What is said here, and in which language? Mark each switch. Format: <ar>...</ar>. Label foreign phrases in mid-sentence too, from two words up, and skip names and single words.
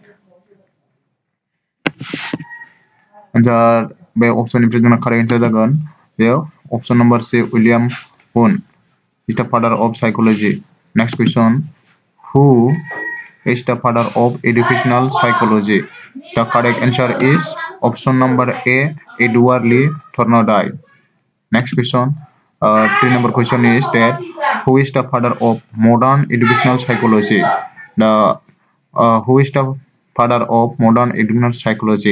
<brx>दा बे अपसननिफ्राय जोंना</brx> <en>correct answer</en> <brx>जागोन बेयो</brx> <en>option number C William Hun is the father of psychology. next question who is the father of educational psychology. the correct answer is option number A, Edward Lee Thorndike. Next question, 3 number question is that who is the father of modern educational psychology? Who is the father of modern educational psychology?</en>